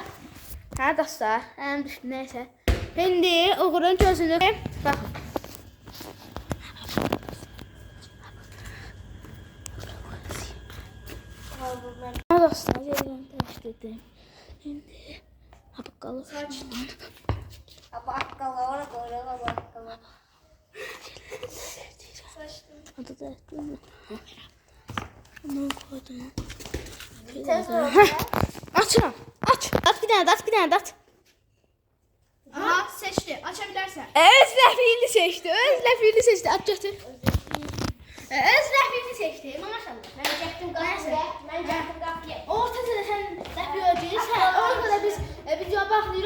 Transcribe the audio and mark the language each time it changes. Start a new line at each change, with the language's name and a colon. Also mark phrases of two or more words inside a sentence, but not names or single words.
Azerbaijani: Dostlar. Düşdü, nəysə. İndi Uğurun gözünü baxın. Dostlar, yerini dəyişdirdim. İndi bakalım.
Turkish: Bakkala, ora koyuyor bakkala.
Azerbaijani: Adı da ettim.
Turkish: Bunu koydum.
Azerbaijani: Açıram. Aç. At bir dənə, at bir dənə, at. Aha, seçdi. Açabilirsən. Öz rəfiyini seçdi. Öz rəfiyini seçdi. At götür. Öz rəfiyini seçdi. Maşallah. Mən çəkdim qapıya. Mən çəkdim qapıya. Ortada da sən rəfiy ödəyir. Orada da biz video bağlayırıq.